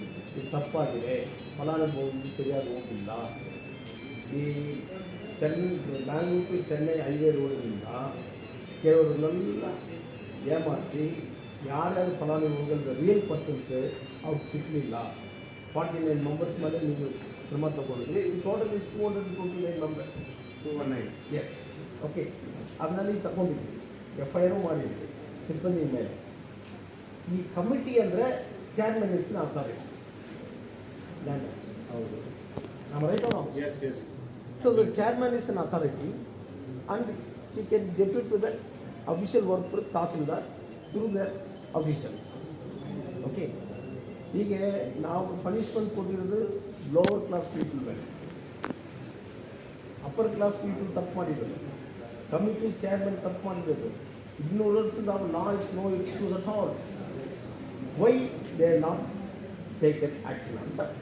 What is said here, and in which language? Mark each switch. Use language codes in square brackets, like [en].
[kn] ಇದು ತಪ್ಪಾಗಿದೆ ಫಲಾನುಭವಿ ಸರಿಯಾಗಿ ಹೋಗಿಲ್ಲ ಈ ಬ್ಯಾಂಗ್ಳೂರು ಟು ಚೆನ್ನೈ ಹೈವೇ ರೋಡಿನಿಂದ ಕೆಲವರನ್ನೆಲ್ಲ ಏಮಾರಿಸಿ ಯಾರ್ಯಾರು ಫಲಾನುಭವಿಗಳ ರಿಯಲ್ ಪರ್ಸನ್ಸ್ ಅವ್ರು ಸಿಕ್ಕಲಿಲ್ಲ 49 ಮೆಂಬರ್ಸ್ ಮೇಲೆ ನೀವು ಕ್ರಮ ತಗೊಂಡಿದ್ರಿ [en] Total is 229 members 219. [kn] Yes okay ಅದನ್ನಲ್ಲಿ ತಗೊಂಡಿದ್ವಿ FIR ಮಾಡಿದ್ವಿ ಸಿಬ್ಬಂದಿ ಮೇಲೆ. ಈ ಕಮಿಟಿ ಅಂದರೆ [en] chairman is authority [kn] ಲ್ಯಾಂಡ್ ಹೌದು ನಮ್ಮ right [en] Yes, yes. So the chairman is an authority and she can depute to the official work for Tahsildar through their officials. Okay. [kn] ಹೀಗೆ ನಾವು punishment ಕೊಟ್ಟಿರೋದು ಲೋವರ್ ಕ್ಲಾಸ್ ಪೀಪಲ್ ಮೇಲೆ, upper class people ತಪ್ಪು ಮಾಡಿರೋದು, committee chairman ತಪ್ಪು ಮಾಡಿರೋದು. [en] Ignorance of law is no excuse at all. Why they are not taken action ಅಂತ.